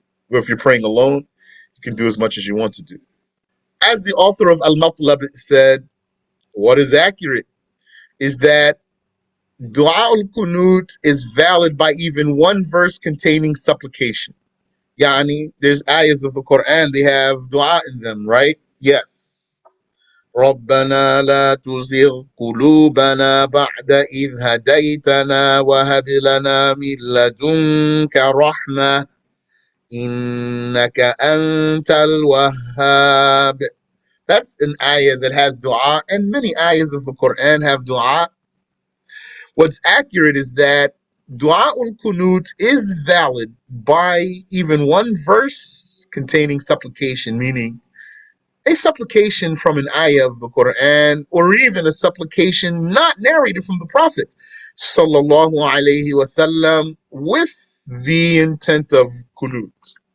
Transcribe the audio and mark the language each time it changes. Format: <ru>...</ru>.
<en>Or if you're praying alone, you can do as much as you want to do. As the author of Al-Matlab said, what is accurate is that Dua al-Qunut is valid by even one verse containing supplication. Yani, there's ayahs of the Quran, they have dua in them, right? Yes.</en> <ar>ربنا لا تزغ قلوبنا بعد إذ هديتنا وهب لنا من لدنك رحمة إنك أنت الوهاب.</ar> <en>That's an ayah that has dua, and many ayahs of the Quran have dua. What's accurate is that Dua ul-Qunut is valid by even one verse containing supplication, meaning a supplication from an ayah of the Quran, or even a supplication not narrated from the Prophet sallallahu alaihi wasallam with the intent of qunut.</en>